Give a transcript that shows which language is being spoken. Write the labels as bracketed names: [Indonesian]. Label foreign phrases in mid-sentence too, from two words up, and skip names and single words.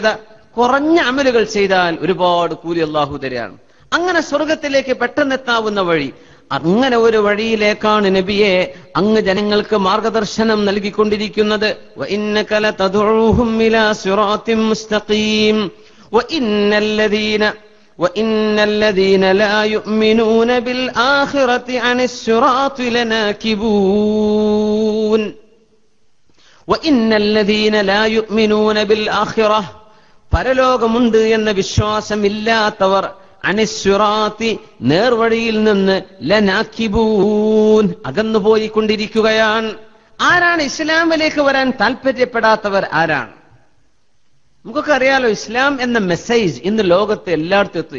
[Malayalam] കുറഞ്ഞ അമലുകൾ ചെയ്താൽ ഒരുപാട് കൂലി അള്ളാഹു തരാണ്. അങ്ങനെ സ്വർഗത്തിലേക്ക് പെട്ടെന്നെത്താവുന്ന വഴി, അങ്ങനെ ഒരു വഴിയിലേക്കാണ് നബിയെ അങ്ങ് ജനങ്ങൾക്ക് മാർഗദർശനം നൽകിക്കൊണ്ടിരിക്കുന്നത്. [Arabic] وإنك لتدعوهم إلى صراط مستقيم وإن الذين لا يؤمنون بالآخرة عن الصراط لناكبون وإن الذين لا يؤمنون بالآخرة [Malayalam] പരലോകമുണ്ട് എന്ന വിശ്വാസമില്ലാത്തവർ [Arabic] അനിസ്സുറാത്തി [Malayalam] നേർവഴിയിൽ നിന്ന് [Arabic] ലനാക്കിബൂൻ അകന്നുപോയിക്കൊണ്ടിരിക്കുകയാണ്. [Malayalam] ആരാണ് ഇസ്ലാമിലേക്ക് വരാൻ താല്പര്യപ്പെടാത്തവർ? ആരാണ്? നമുക്കൊക്കെ അറിയാലോ, ഇസ്ലാം എന്ന മെസ്സേജ് ഇന്ന് ലോകത്ത് എല്ലായിടത്തും എത്തും.